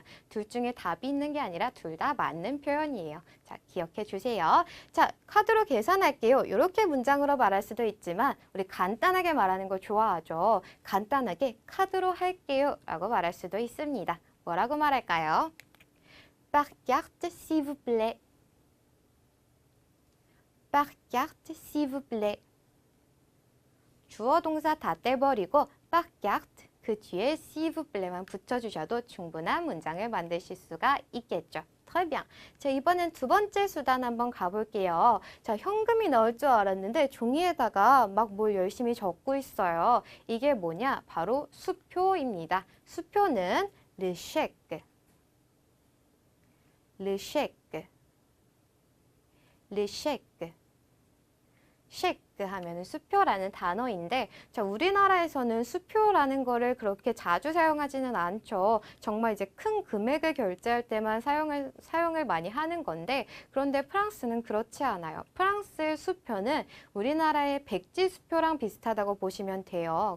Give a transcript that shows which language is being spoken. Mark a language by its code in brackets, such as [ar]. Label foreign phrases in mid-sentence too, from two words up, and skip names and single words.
[ko] 둘 중에 답이 있는 게 아니라 둘 다 맞는 표현이에요. 자, 기억해 주세요. 자, 카드로 계산할게요. 이렇게 문장으로 말할 수도 있지만 우리 간단하게 말하는 거 좋아하죠. 간단하게 카드로 할게요 라고 말할 수도 있습니다. 뭐라고 말할까요? [fr] Par carte, s'il vous plaît. Par carte, s'il vous plaît. [ko] 주어 동사 다 떼버리고 [fr] par carte [ko] 그 뒤에 [fr] s'il vous plaît [ko] 만 붙여주셔도 충분한 문장을 만드실 수가 있겠죠. [fr] Très bien. [ko] 자, 이번엔 두 번째 수단 한번 가볼게요. 자, 현금이 나올 줄 알았는데 종이에다가 막 뭘 열심히 적고 있어요. 이게 뭐냐? 바로 수표입니다. 수표는 [fr] le chèque. Le chèque. Le chèque. [ko] chèque 하면은 수표라는 단어인데, 자, 우리나라에서는 수표라는 거를 그렇게 자주 사용하지는 않죠. 정말 이제 큰 금액을 결제할 때만 사용을 많이 하는 건데, 그런데 프랑스는 그렇지 않아요. 프랑스의 수표는 우리나라의 백지 수표랑 비슷하다고 보시면 돼요.